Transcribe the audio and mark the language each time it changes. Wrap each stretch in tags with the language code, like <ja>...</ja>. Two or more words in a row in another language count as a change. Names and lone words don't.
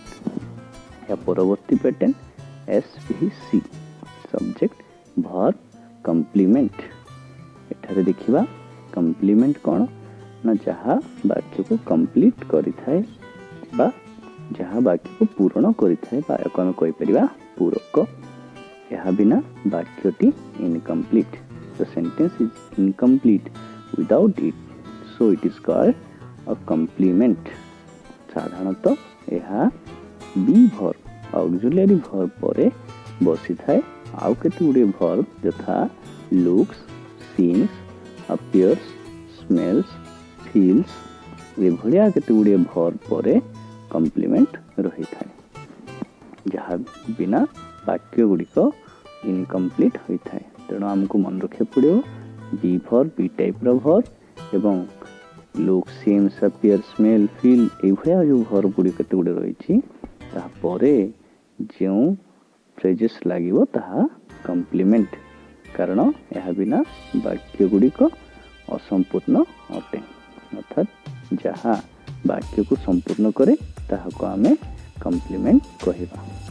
<or>ଏହା ପରବର୍ତ୍ତୀ ପ୍ୟାଟର୍ନ SVC</or> <en>subject, verb, complement.</en> <or>ଏଠାରେ ଦେଖିବା କମ୍ପ୍ଲିମେଣ୍ଟ କ'ଣ ନା ଯାହା ବାକ୍ୟକୁ କମ୍ପ୍ଲିଟ୍ କରିଥାଏ ବା ଯାହା ବାକ୍ୟକୁ ପୂରଣ କରିଥାଏ ବା ଏହାକୁ ଆମେ କହିପାରିବା ପୂରକ। ଏହା ବିନା ବାକ୍ୟଟି ଇନକମ୍ପ୍ଲିଟ୍।</or> <en>The sentence is incomplete without it, so it is called a complement।</en> <or>ସାଧାରଣତଃ ଏହା</or> <en>be verb auxiliary verb</en> <or>ପରେ ବସିଥାଏ। ଆଉ କେତେ ଗୁଡ଼ିଏ ଭର୍ବ ଯଥା</or> <en>looks, seems, appears, smells, feels</en> <or>ଏଭଳିଆ କେତେ ଗୁଡ଼ିଏ ଭର୍ବ ପରେ କମ୍ପ୍ଲିମେଣ୍ଟ ରହିଥାଏ, ଯାହା ବିନା ବାକ୍ୟ ଗୁଡ଼ିକ ଇନକମ୍ପ୍ଲିଟ୍ ହୋଇଥାଏ। ତେଣୁ ଆମକୁ ମନେ ରଖିବାକୁ ପଡ଼ିବ</or> <en>be verb, be typeର verb</en> <or>ଏବଂ</or> <en>look, seems, appear, smell, feel</en> <or>ଏଇଭଳିଆ ଯେଉଁ ଭର୍ବ ଗୁଡ଼ିକ କେତେ ଗୁଡ଼ିଏ ରହିଛି ତାପରେ ଯେଉଁ ଫ୍ରେଜେସ୍ ଲାଗିବ ତାହା କମ୍ପ୍ଲିମେଣ୍ଟ, କାରଣ ଏହା ବିନା ବାକ୍ୟ ଗୁଡ଼ିକ ଅସମ୍ପୂର୍ଣ୍ଣ ଅଟେ। ଅର୍ଥାତ୍ ଯାହା ବାକ୍ୟକୁ ସମ୍ପୂର୍ଣ୍ଣ କରେ ତାହାକୁ ଆମେ କମ୍ପ୍ଲିମେଣ୍ଟ କହିବା।</or>